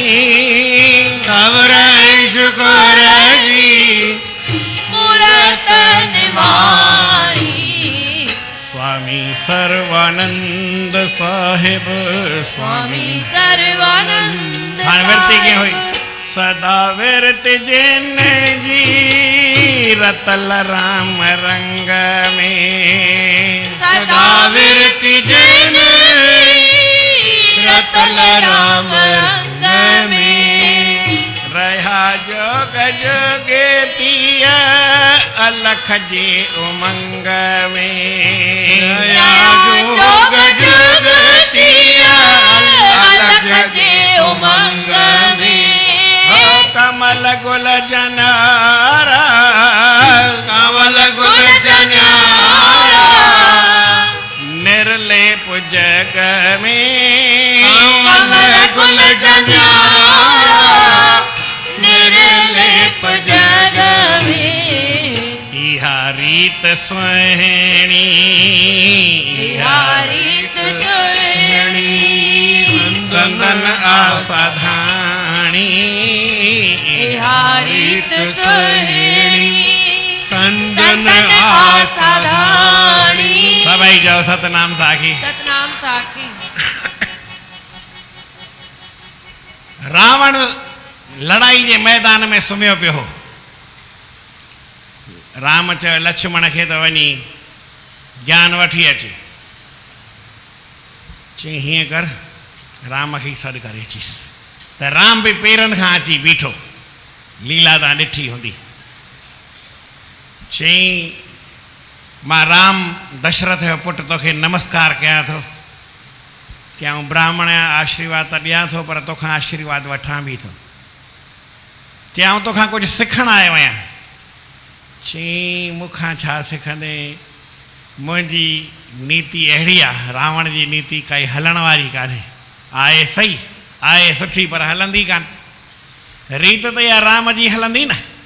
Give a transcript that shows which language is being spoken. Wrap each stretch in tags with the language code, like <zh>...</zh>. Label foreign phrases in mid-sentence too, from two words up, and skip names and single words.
<sd>सब्र ऐं शुक्र जी मूरत निमाणी स्वामी सर्वानंद साहिब स्वामी सर्वानंद हाणे विरती कीअं हुई साहिब सदा विरत जिन जी रतल राम रंग में सदा विरति जिन रतल राम रंग में रहा जोग जोगेतिया अलख जे उमंग में जोग जुगतिया अलख जे उमंग में हो कमल गुल जनारा कमल गुल जनारा निर्लेप जग में कमल गुल जनारा निर्लेप जग में इहा रीत सुहिणी रीत सुहिणी संदन आसाधाणी रीत सुहिणी संदन आसाधाणी सभई जाओ सतनाम साखी सतनाम साखी रावण लड़ाई जे मैदान में सुम्हियो पियो हो राम चयो लक्ष्मण खे त वञी ज्ञान वठी अचे चई हीअं कर राम खे सॾु करे अचीसि त राम बि पेरनि खां अची बीठो लीला तव्हां ॾिठी हूंदी चई मां राम दशरथ जो पुटु तोखे नमस्कार कयां थो कि आउं ब्राह्मण जा आशीर्वाद त ॾियां थो पर तोखां आशीर्वाद वठां बि थो चई आउं तोखां कुझु सिखणु आयो आहियां चई मूंखां छा सिखंदे मुंहिंजी नीति अहिड़ी आहे रावण जी नीति काई हलण वारी कान्हे आहे सही आहे सुठी पर हलंदी कान रीत त इहा राम जी हलंदी न</sd>